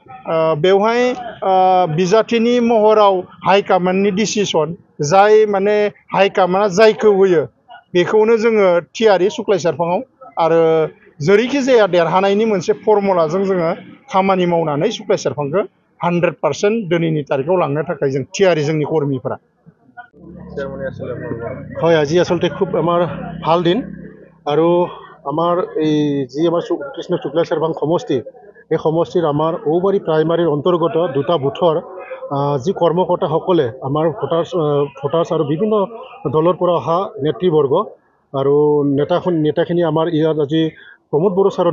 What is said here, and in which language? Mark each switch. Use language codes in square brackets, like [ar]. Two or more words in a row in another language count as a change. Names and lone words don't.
[brx] बेवहाय बिजाथिनि महराव हाइकमान्डनि डिसिसन जाय माने हाइकमान्डआ जायखौ होयो बेखौनो जोङो थियारि सुक्लाय सेरफाङाव आरो जेरैखि जाया देरहानायनि मोनसे फर्मुलाजों जोङो खामानि मावनानै सुक्लाय सेरफांखौ 100% दिनैनि तारिखआव लांनो थाखाय जों थियारि जोंनि कर्मीफोरा [as] হয় আজি আসলতে খুব আমাৰ ভাল দিন আৰু আমাৰ এই যি আমাৰ কৃষ্ণ শুক্লা চেৰভাং সমষ্টি এই সমষ্টিৰ আমাৰ ঔবাৰী প্ৰাইমাৰীৰ অন্তৰ্গত দুটা বুথৰ যি কৰ্মকৰ্তাসকলে আমাৰ ভোটাৰ্ছ আৰু বিভিন্ন দলৰ পৰা অহা নেতৃবৰ্গ আৰু নেতাখিনি আমাৰ ইয়াত আজি প্ৰমোদ বড়ো ছাৰৰ